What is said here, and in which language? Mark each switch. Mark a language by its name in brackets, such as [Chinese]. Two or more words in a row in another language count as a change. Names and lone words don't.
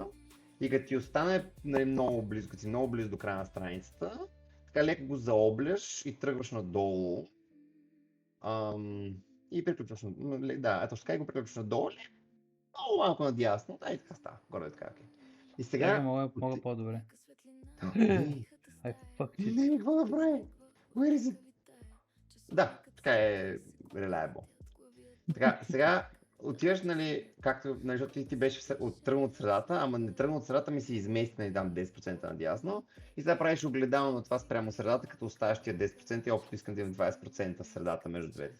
[Bulgarian] И като ти остане, нали, много близо, като си много близо до края на страницата, така леко го заобляш и тръгваш надолу. И приключваш на... Да, ето така и го приключваш надолу. Много малко надясно. Да, и така става. Горе така. Okay. И Чакай, сега... мога по-добре. Не, [English] I fucked it. [Bulgarian] не, какво да прави? [English] Where is it? [Bulgarian] Да, така е reliable. Така, сега отиваш, нали, както, нали, защото ти беше тръгнал от средата, ама не тръгнал от средата ми се измести, нали, дам 10% надясно. И сега правиш огледално на това спрямо средата, като оставяш тия 10% и общо искам да имам 20% средата между двете.